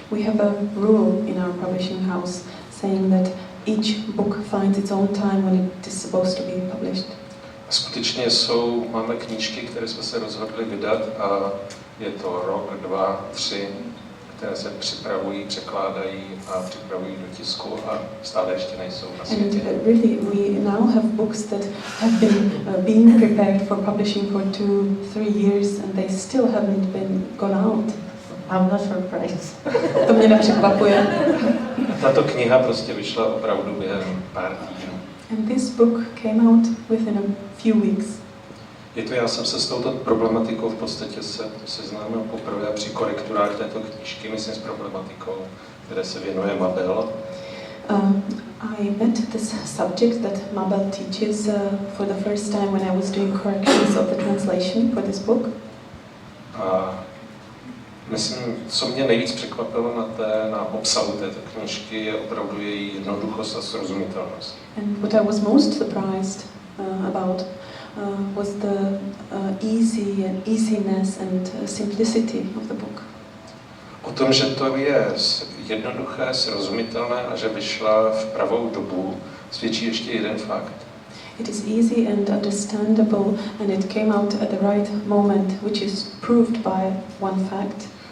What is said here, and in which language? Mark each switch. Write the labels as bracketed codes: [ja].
[en] We have a rule in our publishing house saying that each book finds its own time when it is supposed to be published. [cs] A skutečně máme knížky, které jsme se rozhodli vydat a je to rok, 2, 3, které se připravují, překládají a připravují do tisku a stále ještě nejsou na světě. [en] And really we now have books that have been being prepared for publishing for 2-3 years and they still haven't been gone out. I'm not surprised. [cs] To mě nepřekvapuje. Tato kniha prostě vyšla opravdu během pár týdnů. [en] And this book came out within a few weeks. [cs] Já jsem se s touto problematikou v podstatě seznámil poprvé při korekturách této knížky, myslím s problematikou, které se věnuje Mabel. [en] I met this subject that Mabel teaches for the first time when I was doing corrections of the translation for this book. [cs] A myslím, co mě nejvíc překvapilo na obsahu této knížky, je opravdu její jednoduchost a srozumitelnost. [en] And what I was most surprised about was the easiness and simplicity of the book. [cs] O tom, že to je jednoduché, srozumitelné a že vyšla v pravou dobu, svědčí ještě jeden fakt. [en] It is easy and understandable and it came out at the right moment, which is proved by one fact.